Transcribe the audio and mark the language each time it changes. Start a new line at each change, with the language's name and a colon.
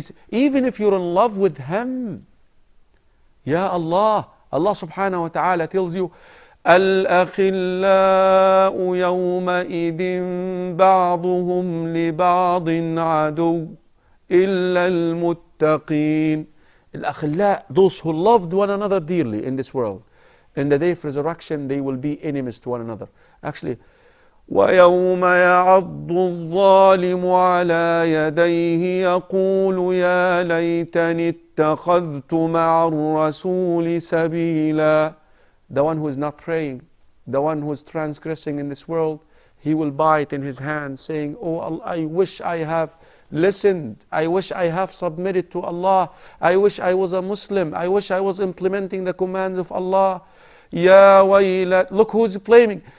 English: Even if you're in love with him,
Arabic: Ya Allah,
English: Allah subhanahu wa ta'ala tells you,
Arabic: الْأَخِلَّاءُ يَوْمَئِذٍ بَعْضُهُمْ لِبَعْضٍ عَدُوٌّ إِلَّا الْمُتَّقِينَ.
English: الْأَخِلَّاء, those who loved one another dearly in this world. In the day of resurrection, they will be enemies to one another. Actually,
Arabic: وَيَوْمَ يَعَضُّ الظَّالِمُ عَلَى يَدَيْهِ يَقُولُ يَا لَيْتَنِي اتَّخَذْتُ مَعَ الرَّسُولِ سَبِيلًا.
English: The one who is not praying, the one who is transgressing in this world, he will bite in his hand saying, oh Allah, I wish I have listened. I wish I have submitted to Allah. I wish I was a Muslim. I wish I was implementing the commands of Allah.
Arabic: Ya waylat,
English: look who's blaming.